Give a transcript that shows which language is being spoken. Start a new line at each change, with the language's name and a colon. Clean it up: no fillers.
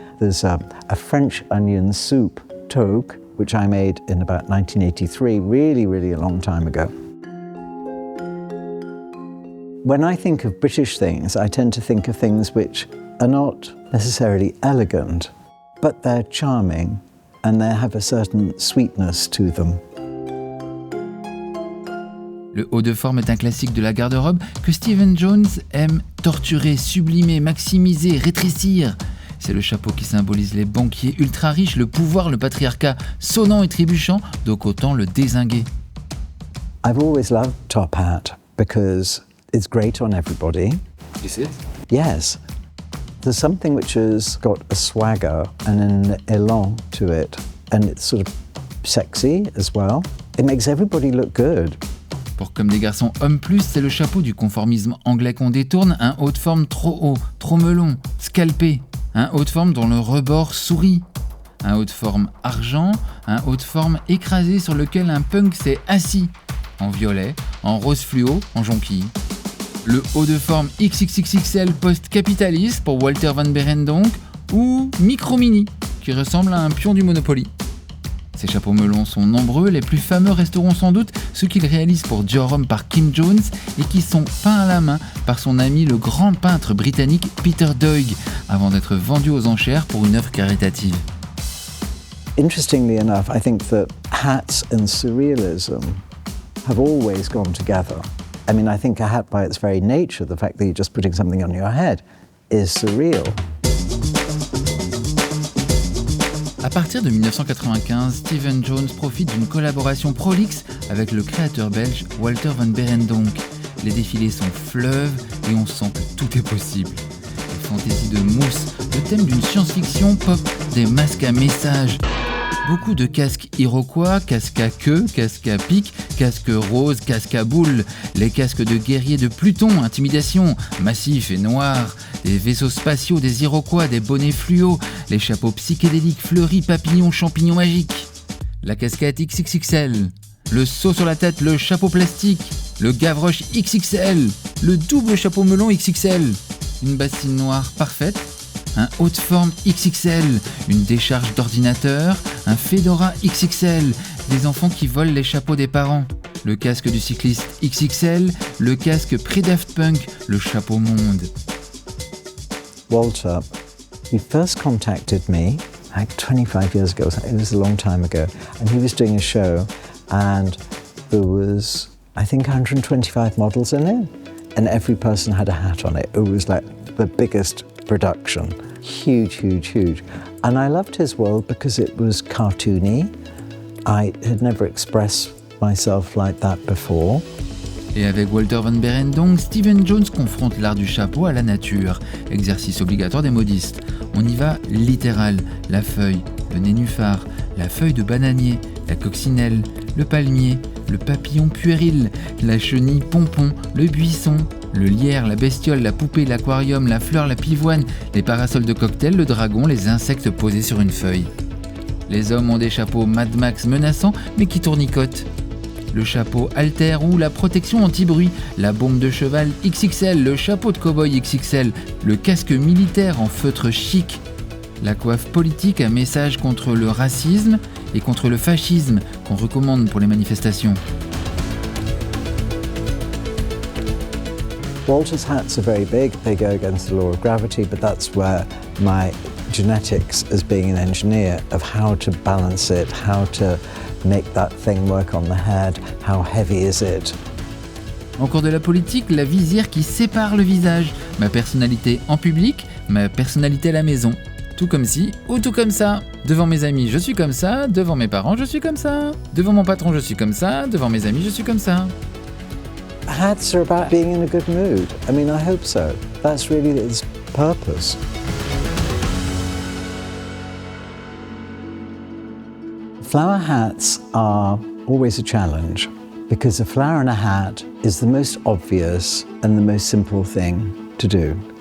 English: There's a French onion soup, toque, which I made in about 1983, really a long time ago. When I think of British things, I tend to think of things which are not necessarily elegant, but they're charming and they have a certain sweetness to them.
French: Le haut de forme est un classique de la garde-robe que Stephen Jones aime torturer, sublimer, maximiser, rétrécir. C'est le chapeau qui symbolise les banquiers ultra riches, le pouvoir, le patriarcat sonnant et trébuchant, donc autant le dézinguer.
English: I've always loved top hat because it's great on everybody. Is it? Yes. There's something which has got a swagger and an élan to it, and it's sort of sexy as well. It makes everybody look good.
French: Pour Comme des garçons hommes plus, c'est le chapeau du conformisme anglais qu'on détourne, un haut de forme trop haut, trop melon, scalpé. Un haut de forme dont le rebord sourit. Un haut de forme argent, un haut de forme écrasé sur lequel un punk s'est assis. En violet, en rose fluo, en jonquille. Le haut de forme XXXXL post-capitaliste pour Walter van Beirendonck ou micro-mini qui ressemble à un pion du Monopoly. Ces chapeaux melons sont nombreux, les plus fameux resteront sans doute ceux qu'il réalise pour Dior Homme par Kim Jones et qui sont peints à la main par son ami le grand peintre britannique Peter Doig avant d'être vendus aux enchères pour une œuvre caritative.
English: Interestingly enough, I think that hats and surrealism have always gone together. I mean, I think a hat by its very nature, the fact that you're just putting something on your head, is surreal.
French: À partir de 1995, Stephen Jones profite d'une collaboration prolixe avec le créateur belge Walter van Beirendonck. Les défilés sont fleuves et on sent que tout est possible. Des fantaisies de mousse, le thème d'une science-fiction pop, des masques à messages. Beaucoup de casques iroquois, casques à queue, casques à pique, casques roses, casques à boules, les casques de guerriers de Pluton, intimidation, massifs et noirs, des vaisseaux spatiaux des Iroquois, des bonnets fluo, les chapeaux psychédéliques fleuris, papillons, champignons magiques, la casquette XXXL, le seau sur la tête, le chapeau plastique, le gavroche XXL, le double chapeau melon XXL, une bassine noire parfaite, un haut de forme XXL, une décharge d'ordinateur, un fedora XXL, des enfants qui volent les chapeaux des parents, le casque du cycliste XXL, le casque pré-Daft Punk, le chapeau monde.
English: Walter, he first contacted me like 25 years ago, it was a long time ago, and he was doing a show and there was, I think, 125 models in it, and every person had a hat on it. It was like the biggest production. Huge. And I loved his world because it was cartoony. I had never expressed myself like that before.
French: Et avec Walter van Beirendonck, Stephen Jones confronte l'art du chapeau à la nature, exercice obligatoire des modistes. On y va littéral, la feuille, le nénuphar, la feuille de bananier, la coccinelle, le palmier, le papillon puéril, la chenille pompon, le buisson, le lierre, la bestiole, la poupée, l'aquarium, la fleur, la pivoine, les parasols de cocktail, le dragon, les insectes posés sur une feuille. Les hommes ont des chapeaux Mad Max menaçants mais qui tournicotent. Le chapeau alter ou la protection anti-bruit, la bombe de cheval XXL, le chapeau de cow-boy XXL, le casque militaire en feutre chic, la coiffe politique à message contre le racisme et contre le fascisme qu'on recommande pour les manifestations.
English: Walter's hats are very big, they go against the law of gravity, but that's where my genetics as being an engineer of how to balance it, how to make that thing work on the head, how heavy is it.
French: Encore de la politique, la visière qui sépare le visage, ma personnalité en public, ma personnalité à la maison. Tout comme ci ou tout comme ça. Devant mes amis, je suis comme ça, devant mes parents, je suis comme ça. Devant mon patron, je suis comme ça, devant mes amis, je suis comme ça.
English: Hats are about being in a good mood. I mean, I hope so. That's really its purpose. Flower hats are always a challenge because a flower in a hat is the most obvious and the most simple thing to do.